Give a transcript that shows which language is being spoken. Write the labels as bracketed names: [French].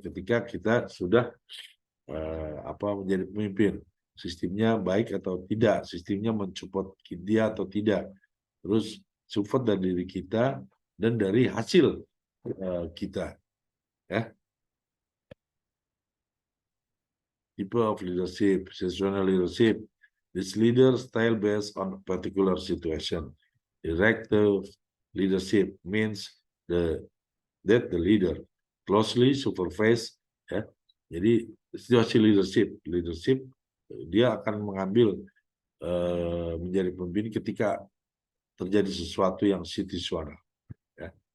[Indonesian] Ketika kita sudah menjadi pemimpin, sistemnya baik atau tidak, sistemnya mensupport dia atau tidak, terus support dari diri kita dan dari hasil kita, ya. [English] Type of leadership, situational leadership. This leader style based on a particular situation. Directive leadership means that the leader closely supervise, ya. [Indonesian] Jadi situasi leadership dia akan mengambil menjadi pemimpin ketika terjadi sesuatu yang situasional, ya.